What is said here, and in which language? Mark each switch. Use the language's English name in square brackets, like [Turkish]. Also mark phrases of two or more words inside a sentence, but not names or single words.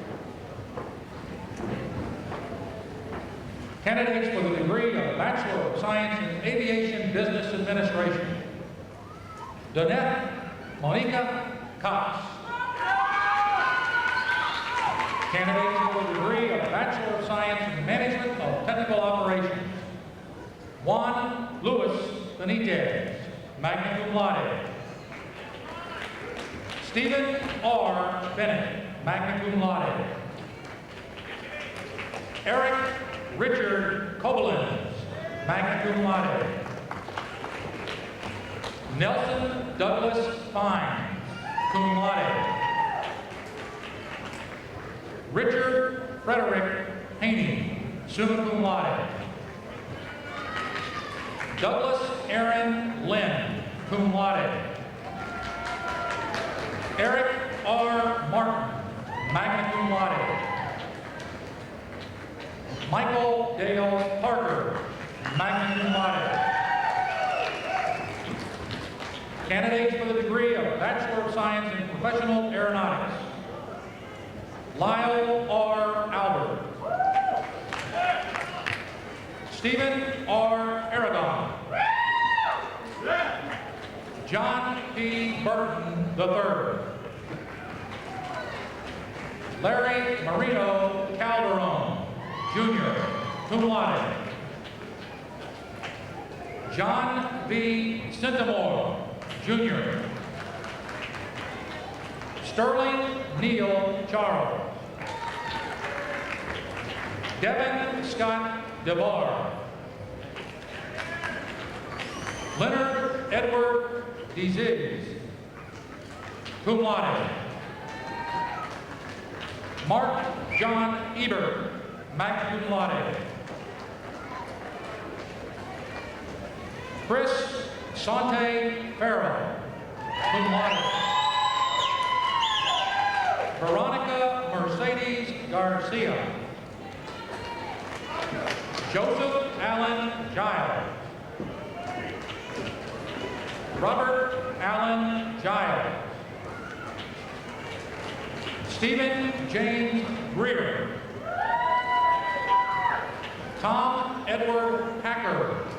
[English] Candidates for the degree of Bachelor of Science in Aviation Business Administration. Donette Monica Cox. Candidates for the degree of Bachelor of Science in Management of Technical Operations. Juan Luis Benitez, [Latin] magna cum laude. [English] Stephen R. Bennett, [Latin] magna cum laude. [English] Eric Richard Koblenz, [Latin] magna cum laude. [English] Nelson Douglas Fine, [Latin] cum laude. [English] Richard Frederick Haney, [Latin] summa cum laude. [English] Douglas Aaron Lynn, [Latin] cum laude. [English] Eric R. Martin, [Latin] magna cum laude. [English] Michael Dale Parker, [Latin] magna cum laude. [English] Candidates for the degree of Bachelor of Science in Professional Aeronautics: Lyle R. Albert, Stephen R. Aragon, John P. Burton III, Larry Marino Calderon, Jr., [Latin] cum laude. [English] John V. Centimore, Jr. Sterling Neal Charles, Devin Scott DeVar, Leonard Edward DeZiz, [Latin] cum laude. [English] Mark John Ebert, [Latin] magna cum laude. [English] Chris Sante Farrell, [Latin] cum laude. [English] Veronica Mercedes Garcia, Joseph Allen Giles, Robert Allen Giles, Stephen James Greer, Tom Edward Hacker,